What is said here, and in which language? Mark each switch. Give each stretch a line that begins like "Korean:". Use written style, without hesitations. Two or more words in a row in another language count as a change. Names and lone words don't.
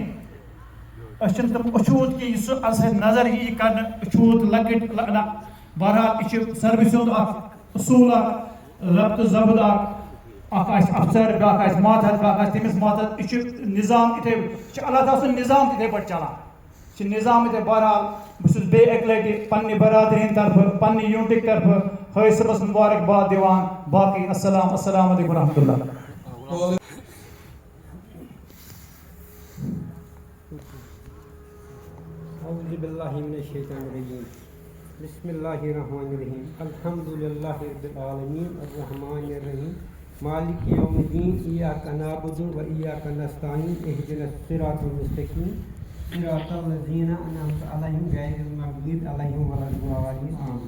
Kashmiri: أسۍ چھِنہٕ تِم أچھوٗت کینٛہہ یُس سُہ اَسہِ نظر یی کَرنہٕ أچھوٗت لۄکٕٹۍ نہ بہرحال یہِ چھِ سٔروِسہِ ہُنٛد اَکھ اصوٗل اَکھ ربطہٕ ضبط اَکھ آسہِ افسر بیٛاکھ آسہِ ماتحت بیٛاکھ آسہِ تٔمِس ماتحت. یہِ چھُ نِظام یِتھَے یہِ چھِ اللہ تعالیٰ سُنٛد نِظام تِتھَے پٲٹھۍ چلان. یہِ چھِ نِظام یِتھَے. بہرحال بہٕ چھُس بیٚیہِ اَکہِ لَٹہِ پنٛنہِ برادری ہِنٛدِ طرفہٕ پنٛنہِ یوٗنٹٕکۍ طرفہٕ حٲج صٲبَس مُبارکباد دِوان.
Arabic: باقٕے السلام علیکم ورحمتہ اللہ. اعوذ باللہ من الشیطان الرجیم بسم اللہ الرحمن الرحیم. الحمد للہ رب العالمین الرحمن الرحیم مالک یوم الدین. ایاک نعبد و ایاک نستعین اہدنا الصراط المستقیم صراط الذین انعمت علیہم غیر المغضوب علیہم ولا الضالین آمین.